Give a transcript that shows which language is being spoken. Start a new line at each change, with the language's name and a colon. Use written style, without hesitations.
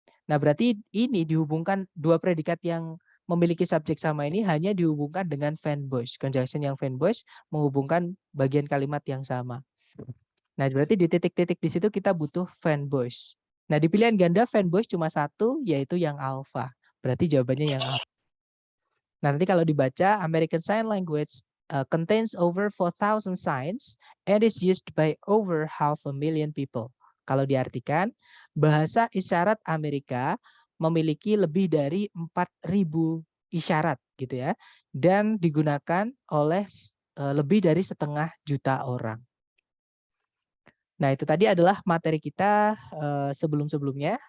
Indonesian: Nah, berarti ini dihubungkan dua predikat yang memiliki subjek sama ini hanya dihubungkan dengan fanboys. Conjunction yang fanboys menghubungkan bagian kalimat yang sama. Nah, berarti di titik-titik di situ kita butuh fanboys. Nah, di pilihan ganda fanboys cuma satu, yaitu yang alpha. Berarti jawabannya yang alpha. Nah, nanti kalau dibaca,
English: American Sign Language contains over 4,000 signs and is used by over 500,000 people.
Indonesian: Kalau diartikan, bahasa isyarat Amerika memiliki lebih dari 4.000 isyarat gitu ya, dan digunakan oleh lebih dari 500,000 orang. Nah, itu tadi adalah materi kita sebelum-sebelumnya.